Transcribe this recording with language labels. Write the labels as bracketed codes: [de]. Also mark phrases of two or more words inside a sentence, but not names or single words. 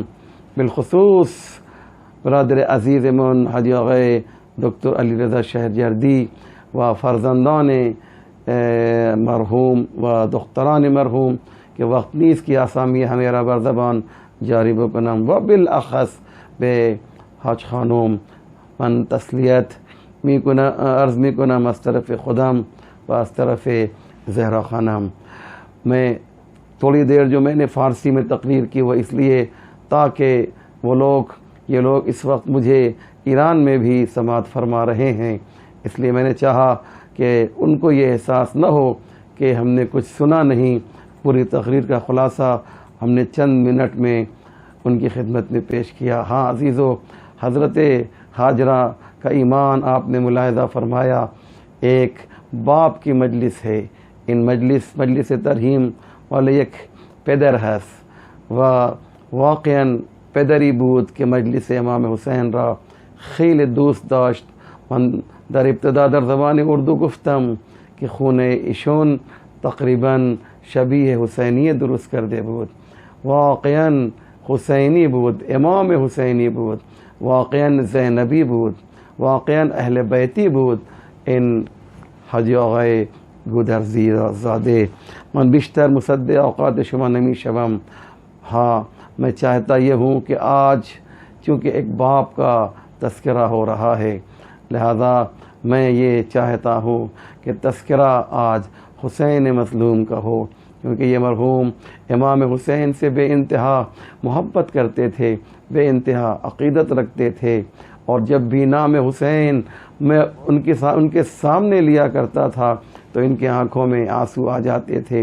[fa] بالخصوص برادر عزیزمون حاجی آقای دکتر علیرضا شهرجردی و فرزندان مرحوم و دختران مرحوم که وقت نیست که اسامی همه را بر زبان جاری بکنم، و بالاخص به حاج خانم من تسلیت عرض میکنم از طرف خودم و از طرف زهرا خانم. [ur] میں تھوڑی دیر جو میں نے فارسی میں تقریر کی وہ اس لیے تاکہ یہ لوگ اس وقت مجھے ایران میں بھی سماعت فرما رہے ہیں، اس لیے میں نے چاہا کہ ان کو یہ احساس نہ ہو کہ ہم نے کچھ سنا نہیں. پوری تقریر کا خلاصہ ہم نے چند منٹ میں ان کی خدمت میں پیش کیا. ہاں عزیزو، حضرت ہاجرہ کا ایمان آپ نے ملاحظہ فرمایا. ایک باپ کی مجلس ہے، [fa] این مجلس ترحیم والے یک پدر هست و واقعا پدری بود که مجلس امام حسین را خیلی دوست داشت. من در ابتدا در زبان اردو گفتم که خون ایشون تقریبا شبیه حسینیه درست کرده بود. واقعا حسینی بود، امام حسینی بود، واقعاً زینبی بود، واقعاً اہل بیتی بود. ان حاجی آقای گودرزی زادے من بیشتر مصدق اوقات شما نمی شوم. [ur] ہاں میں چاہتا یہ ہوں کہ آج چونکہ ایک باپ کا تذکرہ ہو رہا ہے، لہذا میں یہ چاہتا ہوں کہ تذکرہ آج حسین مظلوم کا ہو، کیونکہ یہ مرحوم امام حسین سے بے انتہا محبت کرتے تھے، بے انتہا عقیدت رکھتے تھے، اور جب بھی نام حسین میں ان کے سامنے لیا کرتا تھا تو ان کی آنکھوں میں آنسو آ جاتے تھے.